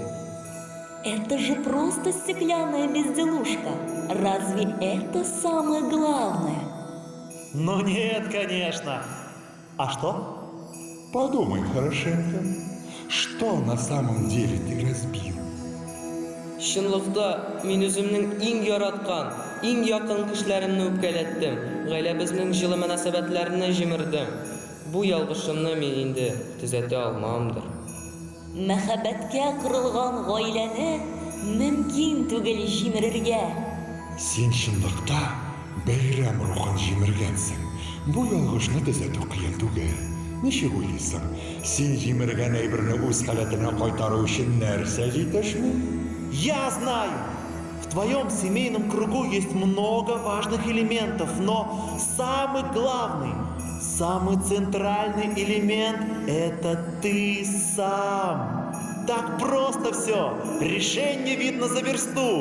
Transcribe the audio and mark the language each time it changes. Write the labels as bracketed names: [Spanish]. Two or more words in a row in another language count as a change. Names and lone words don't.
[Russian] Это же просто стеклянная безделушка. Разве это самое главное? Ну нет, конечно. А что? Подумай хорошенько, что на самом деле ты разбил? [Tatar] Чынлыкта мин үземнең иң яраткан, иң якын кешеләремне үпкәләттем. Гаиләбезнең җылы мөнәсәбәтләрне җимердем. Бу ялгышымны мин инде төзәтә алмамдыр. Мәхәббәткә корылган гаиләне мөмкин түгел җимерергә. Син чынлыкта бәйрәм рухын җимергәнсең. Бу ялгышны төзәтү кыен түгел. Ничек уйлыйсың? Син җимергән әйберне үз халәтенә кайтару өчен нәрсә җитешми? [Russian] Я знаю, в твоем семейном кругу есть много важных элементов, но самый главный, самый центральный элемент – это ты сам. Так просто все, решение видно за версту.